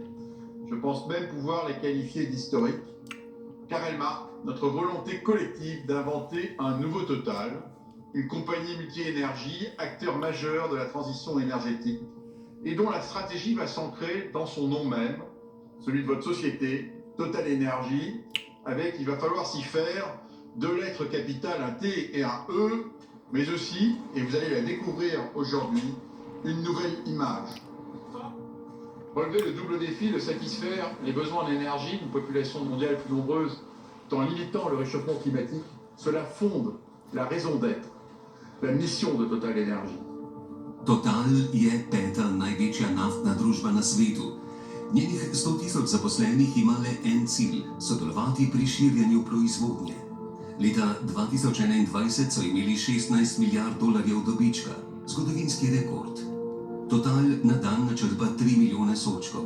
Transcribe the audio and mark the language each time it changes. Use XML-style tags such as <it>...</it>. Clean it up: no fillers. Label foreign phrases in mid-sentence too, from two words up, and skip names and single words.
<fr>Je pense même pouvoir les qualifier d'historiques, car elle marque notre volonté collective d'inventer un nouveau Total, une compagnie multi-énergie, acteur majeur de la transition énergétique, et dont la stratégie va s'ancrer dans son nom même, celui de votre société, Total Énergie, avec, il va falloir s'y faire, deux lettres capitales, un T et un E, mais aussi, et vous allez la découvrir aujourd'hui, une nouvelle image. Relever le double défi de satisfaire les besoins en énergie d'une population mondiale plus nombreuse tout en limitant le réchauffement climatique, cela fonde la raison d'être, la mission de Total Énergie.</fr> <sl>Total je peta največja naftna družba na svetu. Njenih 100 000 zaposlenih ima le en cilj – sodelovati pri širjenju proizvodnje. Leta 2021 so imeli $16 milijard dobička, zgodovinski rekord. Total na dan načrpa 3 milijone sodčkov.</sl>